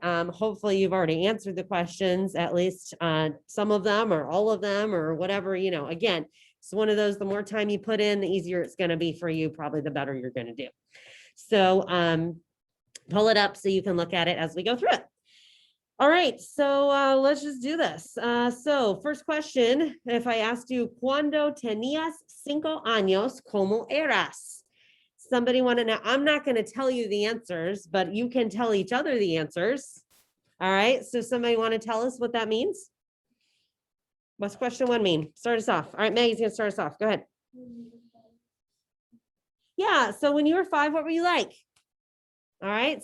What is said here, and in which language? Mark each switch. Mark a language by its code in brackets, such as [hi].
[en] Hopefully you've already answered the questions, at least some of them or all of them or whatever, again, it's one of those, the more time you put in, the easier it's going to be for you, probably the better you're going to do. So pull it up so you can look at it as we go through it. All right, so let's just do this. So first question, if I asked you, [es] ¿Cuándo tenías 5 años, cómo eras? [en] Somebody want to know? I'm not going to tell you the answers, but you can tell each other the answers. All right. So somebody want to tell us what that means? What's question 1 mean? Start us off. All right, Maggie's going to start us off. Go ahead. Yeah. So when you were 5, what were you like? All right.